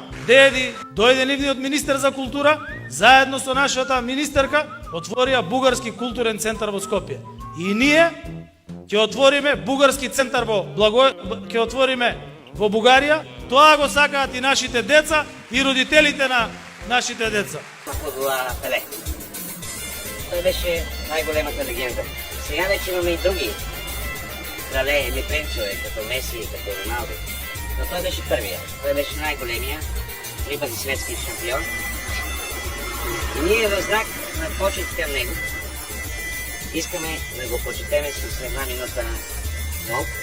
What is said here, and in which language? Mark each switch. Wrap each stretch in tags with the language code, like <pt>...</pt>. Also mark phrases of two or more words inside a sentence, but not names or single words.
<mk>Деди, дојде нивниот министер за култура, заедно со нашата министерка, отворија бугарски културен центар во Скопје. И ние ќе отвориме бугарски центар во Бугарија. Тоа го сакаат и нашите деца и родителите на нашите деца. Пеле. Тој беше најголемата легенда.</mk> <bg>Сега вече имаме и други крале или принцове, като Меси, като Роналдо. Но той беше първия. Той беше най-големия, 3 пъти светски шампион. И ние в знак на почет към него искаме да го почетеме с една минута мълк.</bg>